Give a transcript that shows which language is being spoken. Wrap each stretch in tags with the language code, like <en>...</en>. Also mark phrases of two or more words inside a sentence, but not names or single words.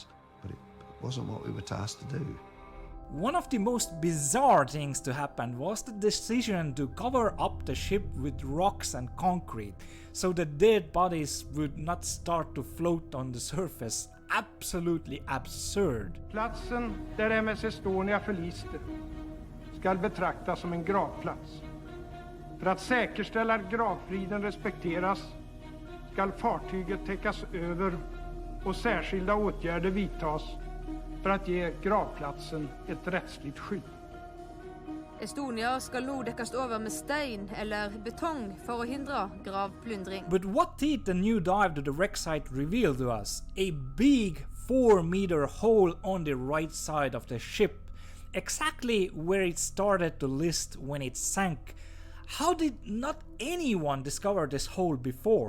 <en>But it wasn't what we were tasked to do. One of the most bizarre things to happen was the decision to cover up the ship with rocks and concrete, so the dead bodies would not start to float on the surface. Absolutely absurd.</en> <sv>Platsen där MS Estonia förliste ska betraktas som en gravplats. För att säkerställa att gravfriden respekteras ska fartyget täckas över och särskilda åtgärder vidtas för att ge gravplatsen ett rättsligt skydd.</sv> <no>Estonia skal nå dekkes over med stein eller betong for å hindre gravplyndring.</no> <en>But what did the new dive to the wreck site reveal to us? A big 4-meter hole on the right side of the ship, exactly where it started to list when it sank. How did not anyone discover this hole before?</en>